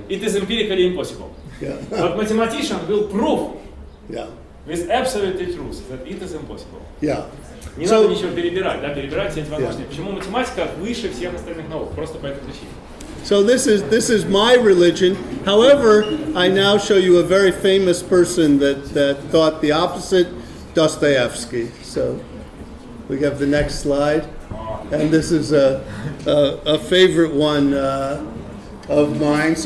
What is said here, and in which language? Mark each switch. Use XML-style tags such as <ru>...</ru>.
<en>It is empirically impossible. Yeah. But mathematician will prove Yeah. with absolute truth that it is impossible. Yeah.</en> <ru>Не надо ничего перебирать, да, перебирать все эти возможности. Почему математика выше всех остальных наук? Просто по этой причине.</ru> <en>So this is my religion. However, I now show you a very famous person that thought the opposite, Dostoevsky. So we have the next slide, and this is a favorite one of mine.</en>